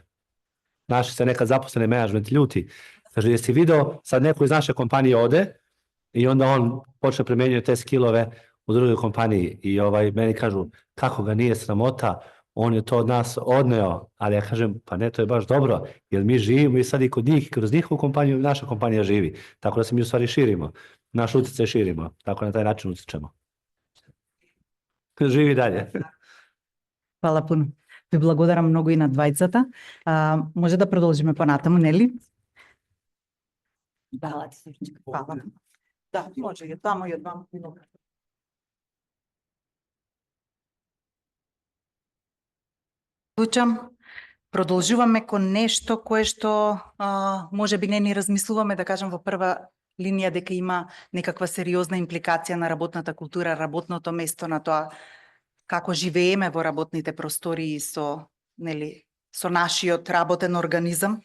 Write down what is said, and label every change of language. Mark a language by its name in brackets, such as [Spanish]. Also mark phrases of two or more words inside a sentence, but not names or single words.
[Serbian] Naši se nekad zaposleni menadžment ljuti. Kaže, jesi video, sad neko iz naše kompanije ode i onda on počne primenjuje te skillove u drugoj kompaniji i meni kažu, kako ga nije sramota, on je to od nas odneo, ali ja kažem, pa ne, to je baš dobro, jer mi živimo i sad i kod njih, kroz njihovu kompaniju, naša kompanija živi. Tako da se mi u stvari širimo, naš utjecaj širimo, tako na taj način utičemo. Živi dalje. Hvala puno. [Macedonian] Ви благодарам многу и на двајцата. Може да продолжиме понатаму, нели? Да, хвала. Да, може и таму и од вам. Продолжуваме кон нешто кое што може би не ни размислуваме, да кажам, во прва линија дека има некаква сериозна импликација на работната култура, работното место, на тоа како живееме во работните простории со нашиот работен организам.